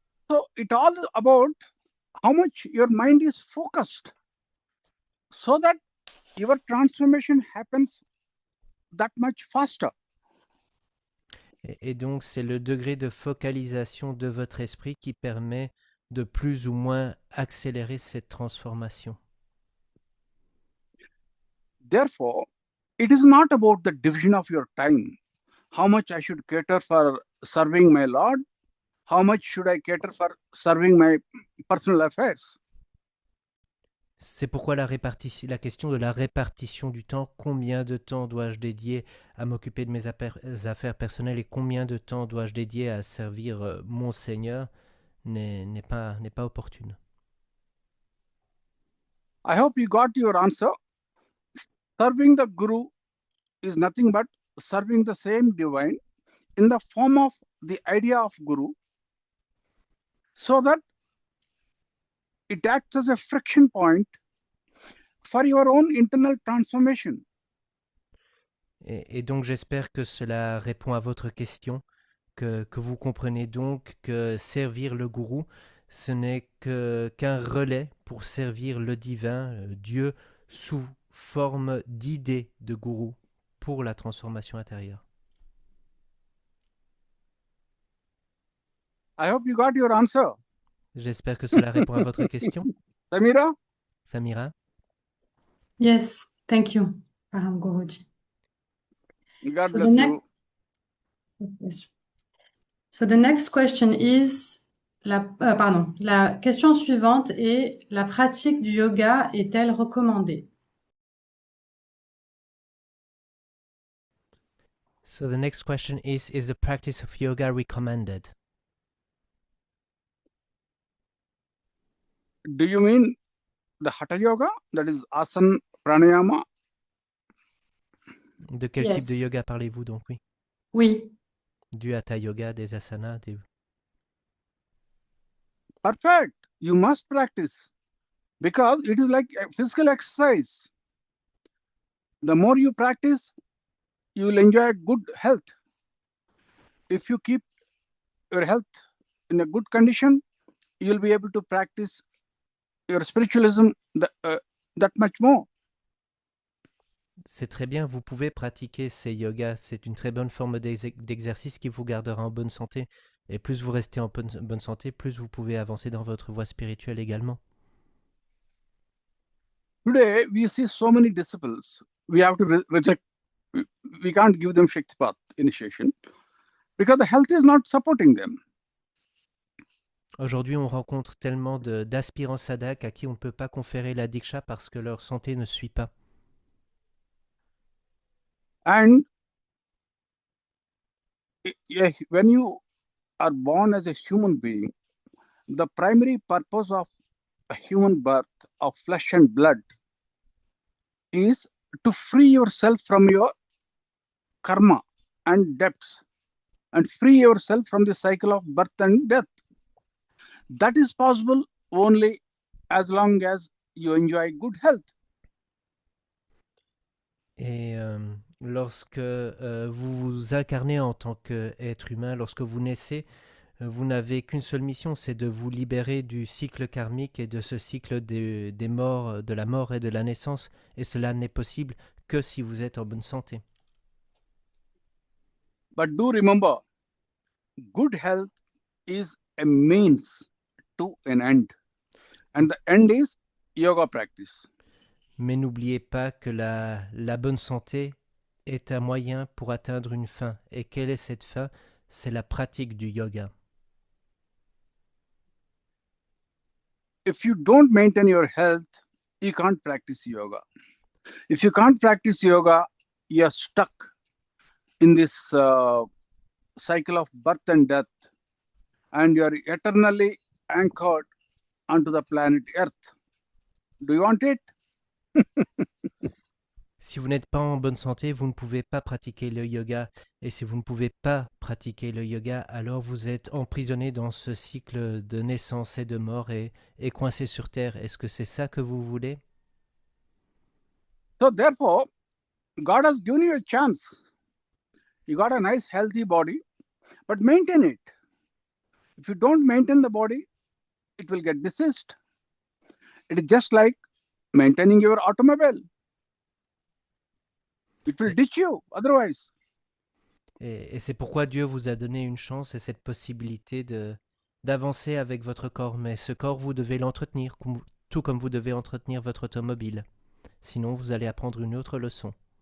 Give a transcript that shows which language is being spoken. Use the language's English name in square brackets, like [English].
[English] So it all about how much your mind is focused, so that your transformation happens that much faster. [French] Et donc, c'est le degré de focalisation de votre esprit qui permet de plus ou moins accélérer cette transformation. [English] Therefore, it is not about the division of your time. How much I should cater for serving my Lord? How much should I cater for serving my personal affairs? C'est pourquoi la question de la répartition du temps, combien de temps dois-je dédier à m'occuper de mes affaires personnelles et combien de temps dois-je dédier à servir mon Seigneur, n'est pas opportune. I hope you got your answer. Serving the Guru is nothing but serving the same divine in the form of the idea of Guru, so that it acts as a friction point for your own internal transformation. [French] Et donc j'espère que cela répond à votre question, que vous comprenez donc que servir le gourou, ce n'est qu'un relais pour servir le divin, Dieu, sous forme d'idée de gourou pour la transformation intérieure. [English] I hope you got your answer. [French] J'espère que cela répond à votre question. Samira? Samira? [English] Yes, thank you, Param Guruji. God So bless you. Yes. So the next question is, [French] la question suivante est, la pratique du yoga est-elle recommandée? [English] So the next question is the practice of yoga recommended? Do you mean the Hatha Yoga? That is asana, pranayama? [French] De quel type de [English] Yes. [French] yoga parlez-vous donc? Oui. Oui. Du hatha yoga, des asanas, des... [English] Perfect. You must practice because it is like a physical exercise. The more you practice, you will enjoy good health. If you keep your health in a good condition, you will be able to practice your spiritualism that much more. [French] C'est très bien, vous pouvez pratiquer ces yogas. C'est une très bonne forme d'exercice qui vous gardera en bonne santé. Et plus vous restez en bonne santé, plus vous pouvez avancer dans votre voie spirituelle également. [English] Today, we see so many disciples. We have to reject. We can't give them Shaktipat initiation because the health is not supporting them. [French] Aujourd'hui, on rencontre tellement d'aspirants sadhak à qui on ne peut pas conférer la diksha parce que leur santé ne suit pas. [English] And when you are born as a human being, the primary purpose of a human birth of flesh and blood is to free yourself from your karma and debts and free yourself from the cycle of birth and death. That is possible only as long as you enjoy good health. [French] Et lorsque vous vous incarnez en tant qu'être humain, lorsque vous naissez, vous n'avez qu'une seule mission, c'est de vous libérer du cycle karmique et de ce cycle des morts, de la mort et de la naissance. Et cela n'est possible que si vous êtes en bonne santé. [English] But do remember, good health is a means to an end. And the end is yoga practice. [French] Mais n'oubliez pas que la bonne santé est un moyen pour atteindre une fin. Et quelle est cette fin? C'est la pratique du yoga. [English] If you don't maintain your health, you can't practice yoga. If you can't practice yoga, you're stuck in this cycle of birth and death, and you're eternally anchored onto the planet Earth. Do you want it? [French] Si vous n'êtes pas en bonne santé, vous ne pouvez pas pratiquer le yoga. Et si vous ne pouvez pas pratiquer le yoga, alors vous êtes emprisonné dans ce cycle de naissance et de mort et coincé sur Terre. Est-ce que c'est ça que vous voulez? [English] So therefore, God has given you a chance. You got a nice healthy body, but maintain it. If you don't maintain the body, it will get diseased. It is just like maintaining your automobile. It will ditch you otherwise. [French] Et c'est pourquoi Dieu vous a donné une chance et cette possibilité d'avancer avec votre corps. Mais ce corps, vous devez l'entretenir, tout comme vous devez entretenir votre automobile. Sinon, vous allez apprendre une autre leçon.